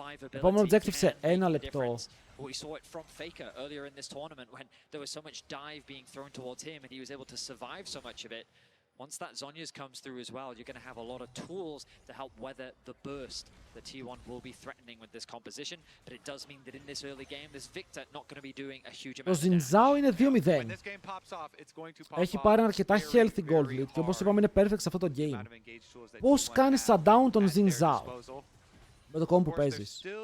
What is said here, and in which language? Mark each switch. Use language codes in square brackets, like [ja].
[el] Επόμενο objective σε 1 λεπτό. [en] We saw it from Faker earlier in this tournament when there was so much dive being thrown towards him and he was able to survive so much of it. Once that Zhonya's comes through as well, you're going to have a lot of tools to help weather the burst that T1 will be threatening with this composition. But it does mean that in this early game, this Victor not going to be doing a huge amount of damage. [el] Το Zinzao είναι 2-0. Έχει πάρει αρκετά healthy gold lead και όπως είπαμε είναι perfect σε αυτό το game. Πώς κάνεις shutdown τον Zinzao με το combo που παίζεις?